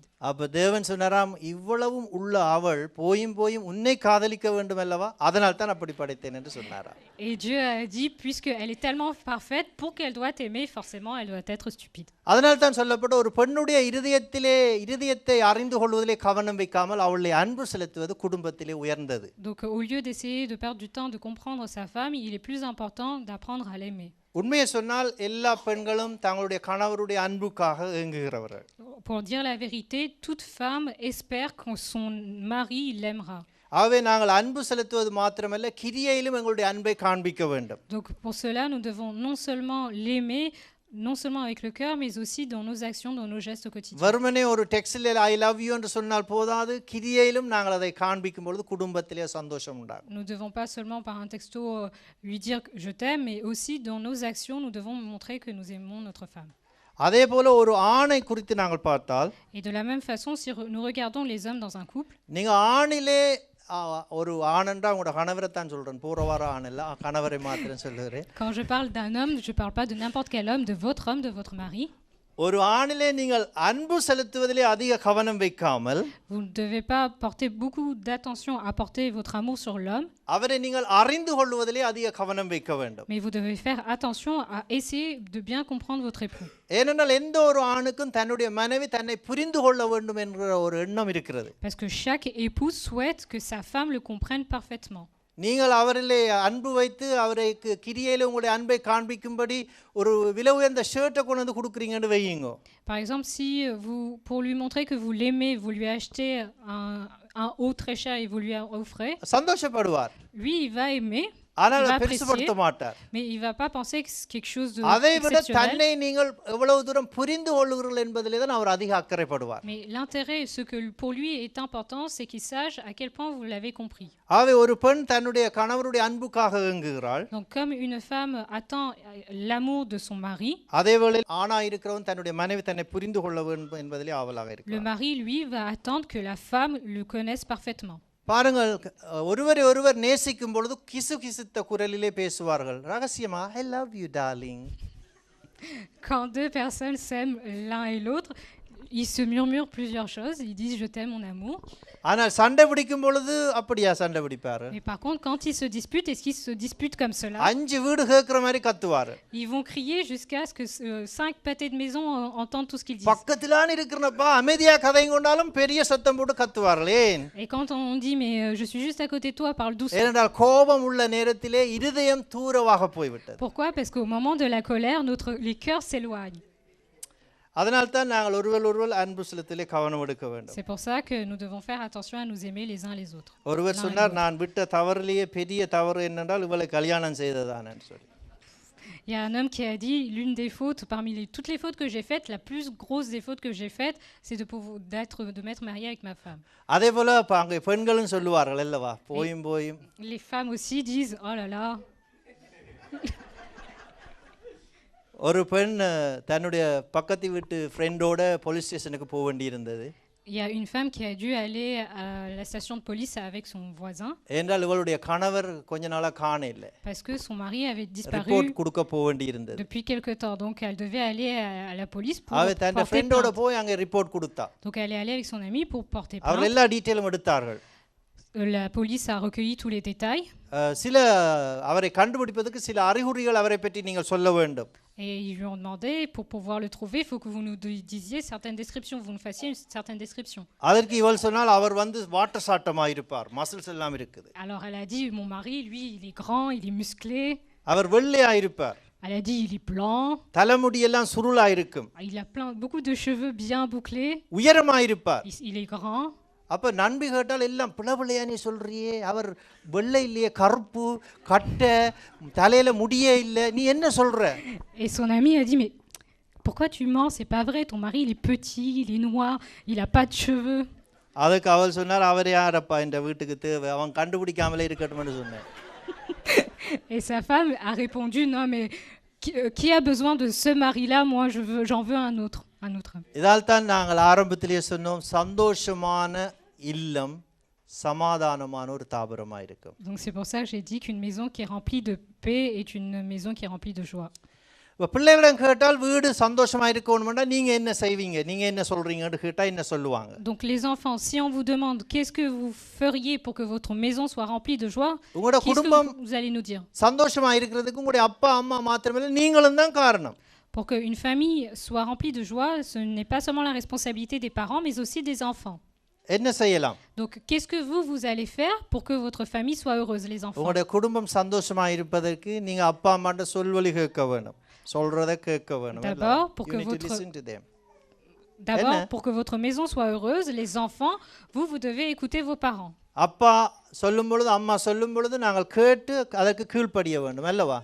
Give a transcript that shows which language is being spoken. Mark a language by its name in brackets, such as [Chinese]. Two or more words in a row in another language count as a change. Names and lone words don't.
[Tamil] அப்ப தேவன் சொன்னாராம், இவ்வளவும் உள்ள அவள் போயும் உன்னை காதலிக்க வேண்டும் அல்லவா, அதனால் தான் அப்படி படைத்தேன் என்று சொன்னாராம். [French] Et Dieu a dit puisque elle est tellement parfaite pour qu'elle doit t'aimer forcément elle doit être stupide. [Tamil] அதனால் தான் சொல்லப்பட்ட ஒரு பெண்ணுடைய இதயத்தை அறிந்து கொள்வதிலே கவனம் வைக்காமல் அவளை அன்பு செலுத்துவது குடும்பத்திலே உயர்ந்தது. [French] Donc au lieu d'essayer de perdre du temps de comprendre sa femme, il est plus important d'apprendre à l'aimer. [Tamil] உண்மையை சொன்னால் எல்லா பெண்களும் தங்களுடைய கணவருடைய அன்புக்காக ஏங்குகிறவர்கள். [French] Pour dire la vérité, toute femme espère que son mari l'aimera. [Tamil] ஆகவே நாங்கள் அன்பு செலுத்துவது மாத்திரமல்ல, கிரியையிலும் எங்களுடைய அன்பை காண்பிக்க வேண்டும். [French] Donc pour cela nous devons non seulement l'aimer, non seulement avec le cœur mais aussi dans nos actions, dans nos gestes quotidiens. [Tamil] வெறுமனே ஒரு டெக்ஸ்டில் [English] I love you [Tamil] என்று சொன்னால் போதாது, கிரியையிலும் நாங்கள் அதை காண்பிக்கும் பொழுது குடும்பத்திலே சந்தோஷம் உண்டாகும். [French] Nous ne devons pas seulement par un texto lui dire je t'aime, mais aussi dans nos actions nous devons montrer que nous aimons notre femme. [Tamil] அதே போல ஒரு ஆணை குறித்து நாங்கள் பார்த்தால், [French] Et de la même façon si nous regardons les hommes dans un couple, [Tamil] நீங்க ஆணிலே ஒரு ஆணன்றா உங்களோட கணவரை தான் சொல்றேன், பூர்வவார ஆண் இல்ல, கணவரை மாத்திரம் சொல்லுகிறேன். [French] quand je parle d'un homme, je parle pas de n'importe quel homme, de votre homme, de votre mari. [Tamil] ஒரு ஆணிலே நீங்கள் அன்பு செலுத்துவதிலே அதிக கவனம் வைக்காமல், [French] Vous ne devez pas porter beaucoup d'attention à porter votre amour sur l'homme, [Tamil] அவரை நீங்கள் அறிந்து கொள்வதிலே அதிக கவனம் வைக்க வேண்டும். [French] mais vous devez faire attention à essayer de bien comprendre votre époux. [Tamil] ஏனென்றால் எந்த ஒரு ஆணுக்கும் தன்னுடைய மனைவி தன்னை புரிந்து கொள்ள வேண்டும் என்கிற ஒரு எண்ணம் இருக்கிறது. [French] Parce que chaque époux souhaite que sa femme le comprenne parfaitement. [Tamil] நீங்கள் அவரிலே அன்பு வைத்து அவருக்கு கிரியையில உங்களுடைய அன்பை காண்பிக்கும்படி ஒரு விலை உயர்ந்த ஷர்ட்டை கொண்டு வந்து கொடுக்குறீங்கன்னு வையுங்க. [French] Par exemple, si vous, pour lui montrer que vous l'aimez, vous lui achetez un haut très cher et vous lui offrez, [Tamil] சந்தோஷப்படுவார். [French] lui il va aimer, [Tamil] ஆனால் [French] il va [Tamil] பெருசுபடுத்த [French] apprécier, [Tamil] மாட்டார். [French] mais il va pas penser que c'est quelque chose de [Tamil] அதை விட [French] exceptionnel. [Tamil] தன்னை நீங்கள் எவ்வளவு தூரம் புரிந்து கொள்ளுகிறீர்கள் என்பதிலே தான் அவர் அதிக அக்கறைப்படுவார். [French] Mais l'intérêt, ce que pour lui est important, c'est qu'il sache à quel point vous l'avez compris. [Tamil] ஆகவே ஒரு பெண் தன்னுடைய கணவருடைய அன்புக்காக ஏங்குகிறாள். [French] Donc comme une femme attend l'amour de son mari, [Tamil] அதே வேளையில் ஆணா இருக்கிறவன் தன்னுடைய மனைவி தன்னை புரிந்து கொள்ள வேண்டும் என்பதிலே ஆவலாக [French] le [Tamil] இருக்கிறார். [French] mari, lui, va attendre que la femme le connaisse parfaitement. [Tamil] பாருங்கள், ஒருவர் நேசிக்கும் பொழுது கிசுகிசுத்த குரலிலே பேசுவார்கள் ரகசியமா, [English] I love you darling. [French] Quand deux personnes s'aiment l'un et l'autre, Ils se murmurent plusieurs choses. Ils disent je t'aime, mon amour. [Tamil] ஆனால் சண்டை பிடிக்கும் பொழுது அப்படியா சண்டை பிடிப்பாரு? [French] Mais par contre, quand ils se disputent, est-ce qu'ils se disputent comme cela? [Tamil] 5 வீடு கேட்குற மாதிரி கத்துவாரு. [French] Ils vont crier jusqu'à ce que 5 pâtés de maison entendent tout ce qu'ils disent. [Tamil] பக்கத்திலான இருக்கிறப்பா அமைதியா கதையும் கொண்டாலும் பெரிய சத்தம் போட்டு கத்துவார்களே. [French] Et quand on dit mais je suis juste à côté de toi, parle doucement. [Tamil] ஏனென்றால் கோபம் உள்ள நேரத்திலே இருதயம் தூரமாக போய்விட்டது. [French] Pourquoi? Parce qu'au moment de la colère, les cœurs s'éloignent. [Tamil] அதனால் தான் நாங்கள் ஒருவர் அன்பு செலுத்தலே கவனம் எடுக்க வேண்டும். [French] C'est pour ça que nous devons faire attention à nous aimer les uns les autres. [Tamil] ஒருவர் சொன்னார் நான் விட்ட தவறிலேயே பெரிய தவறு என்னென்றால் இவளை கல்யாணம் செய்ததானேன்னு சொல்லி. [French] Il y a un homme qui a dit l'une des fautes parmi toutes les fautes que j'ai faites, la plus grosse des fautes que j'ai faites, c'est de m'être marié avec ma femme. [Tamil] அதே போல அங்கே பெண்களும் சொல்லுவார்கள் அல்லவா போயும் போயும். [French] Les femmes aussi disent oh là là. [Tamil] ஒரு பெண் தன்னுடைய பக்கத்து வீட்டு ஃப்ரெண்டோட [English] police station [Tamil] போக வேண்டியிருந்தது. [French] Il y a une femme qui a dû aller à la station de police avec son voisin. [Tamil] என்றால் இவளுடைய கணவர் கொஞ்ச நாளா காணல. [French] Parce que son mari avait disparu. [Tamil] ரிப்போர்ட் கொடுக்க போக வேண்டியிருந்தது. [French] Depuis quelque temps, donc elle devait aller à la police pour [Tamil] அவ தன் [French] porter [Tamil] ஃப்ரெண்டோட [French] plainte. [Tamil] போய் அங்க ரிப்போர்ட் கொடுத்தா. [French] Donc elle est allée avec son ami pour porter [Tamil] அவர் [French] plainte. [Tamil] எல்லா டீடைலும் எடுத்தார்கள். [French] La police a recueilli tous les détails. [Tamil] சில அவரை கண்டுபிடிப்பதற்கு சில அறிகுறிகள் அவரை பற்றி நீங்கள் சொல்ல வேண்டும். [French] Et ils lui ont demandé, pour pouvoir le trouver, il faut que vous nous disiez certaines descriptions, vous nous fassiez une certaine description. [Tamil] அதற்கு இவள் சொன்னால் அவர் வந்து வாட்டர் சாட்டமாக இருப்பார், மசில்ஸ் எல்லாம் இருக்குது. [French] Alors elle a dit, mon mari, lui, il est grand, il est musclé. [Tamil] அவர் வெள்ளையா இருப்பார். [French] Elle a dit, il est blanc. [Tamil] தலைமுடி எல்லாம் சுருளா இருக்கும். [French] Il a beaucoup de cheveux bien bouclés. [Tamil] உயரமா இருப்பார். [French] Il est grand. [Tamil] அப்போ நண்பி கேட்டால் எல்லாம் பிளவிளையா நீ சொல்றியே, அவர் வெள்ளை இல்லையே, கருப்பு, கட்டை, தலையில முடியே இல்லை, நீ என்ன சொல்ற? [French] Et son ami a dit mais pourquoi tu mens, c'est pas vrai, ton mari il est petit, il est noir, il a pas de cheveux. [Tamil] அதுக்கு அவள் சொன்னார் அவர் யாரப்பா இந்த வீட்டுக்கு தேவை, அவன் கண்டுபிடிக்காமலே இருக்கட்டும்னு சொன்னேன். [French] Et sa femme a répondu non mais qui a besoin de ce mari-là, moi j'en veux un autre homme. [Tamil] இதால் தான் நாங்கள் ஆரம்பத்திலேயே சொன்னோம் சந்தோஷமான இல்லம் சமாதானமான ஒரு தாபரமாக இருக்கும். [French] Donc c'est pour ça que j'ai dit qu'une maison qui est remplie de paix est une maison qui est remplie de joie. [Tamil] இப்போ பிள்ளைகளிடம் கேட்டால் வீடு சந்தோஷமாக இருக்கணும்னா நீங்கள் என்ன செய்வீங்க, நீங்கள் என்ன சொல்கிறீங்கன்னு கேட்டால் என்ன சொல்லுவாங்க? [French] Donc les enfants, si on vous demande qu'est-ce que vous feriez pour que votre maison soit remplie de joie, [Tamil] உங்களோட குடும்பம் [French] vous allez nous dire? [Tamil] சந்தோஷமாக இருக்கிறதுக்கு உங்களுடைய அப்பா அம்மா மாத்திரமில்லை நீங்களும் தான் காரணம். [French] Pour qu'une famille soit remplie de joie, ce n'est pas seulement la responsabilité des parents, mais aussi des enfants. [Tamil] என்ன செய்யலாம்? [French] Donc, qu'est-ce que vous allez faire pour que votre famille soit heureuse, les enfants? [Tamil] உங்களுடைய குடும்பம் சந்தோஷமாக இருப்பதற்கு நீங்கள் அப்பா அம்மாட்ட சொல்வழி கேட்க வேணும், சொல்றதை கேட்க வேணும். [French] D'abord, pour que votre maison soit heureuse, les enfants, vous devez écouter vos parents. [Tamil] அப்பா சொல்லும் பொழுது அம்மா சொல்லும் பொழுது நாங்கள் கேட்டு அதற்கு கீழ்ப்படிய வேண்டும் அல்லவா?